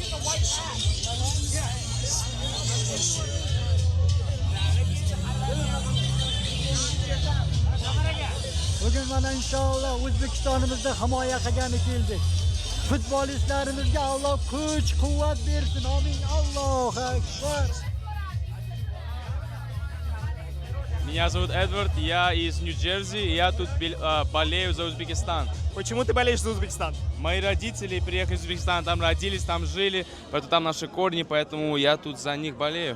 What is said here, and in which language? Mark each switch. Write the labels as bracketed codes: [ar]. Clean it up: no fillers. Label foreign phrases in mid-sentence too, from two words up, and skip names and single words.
[uz] Bugün mana inshaalloh O'zbekistonimizda himoya qilgani keldik. Futbolistlarimizga Alloh kuch, quvvat bersin. Amin. Allohu akbar. [ru] Меня зовут Эдвард, я из Нью-Джерси, и я тут болею за Узбекистан. Почему ты болеешь за Узбекистан? Мои родители приехали из Узбекистана, там родились, там жили, поэтому там наши корни, поэтому я тут за них болею.